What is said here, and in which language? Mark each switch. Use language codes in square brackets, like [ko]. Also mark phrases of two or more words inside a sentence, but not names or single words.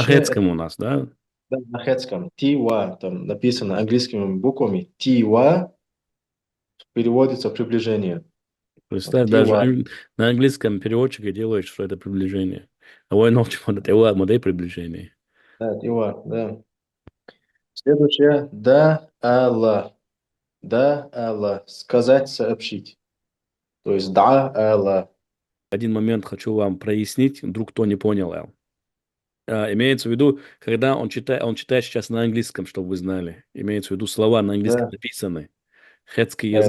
[ru] Следующее это хетском у нас, да? да, на хетском, ти ва, там написано английскими буквами, ти ва переводится приближение. Вот Представь, даже тива. на английском переводчике делаешь, что это приближение. А вой ночью вот это модель приближения. Да, тива, да. Следующее. Да, алла. Да, алла. Сказать, сообщить. То есть да, алла. Один момент хочу вам прояснить, вдруг кто не понял. Имеется в виду, когда он читает сейчас на английском, чтобы вы знали. Имеется в виду слова на английском Да, написаны. Хетский да,